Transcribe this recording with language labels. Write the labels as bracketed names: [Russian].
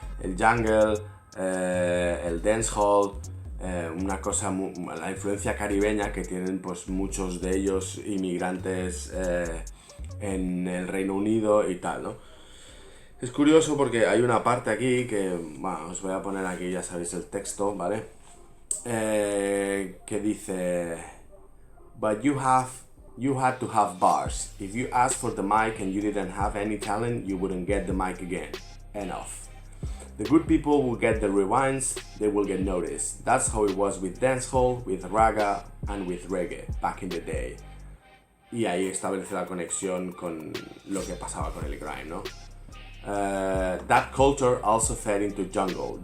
[Spanish] El jungle, el dancehall, una cosa, la influencia caribeña que tienen pues muchos de ellos inmigrantes en el Reino Unido y tal, ¿no? Es curioso porque hay una parte aquí que, bueno, os voy a poner aquí, ya sabéis el texto, ¿vale? Que dice, [English] but you had to have bars. If you asked for the mic and you didn't have any talent, you wouldn't get the mic again. Enough. The good people will get the rewinds, they will get noticed. That's how it was with dancehall, with raga, and with reggae back in the day. [Spanish] Y ahí establece la conexión con lo que pasaba con el grime, ¿no? [English] That culture also fed into jungle.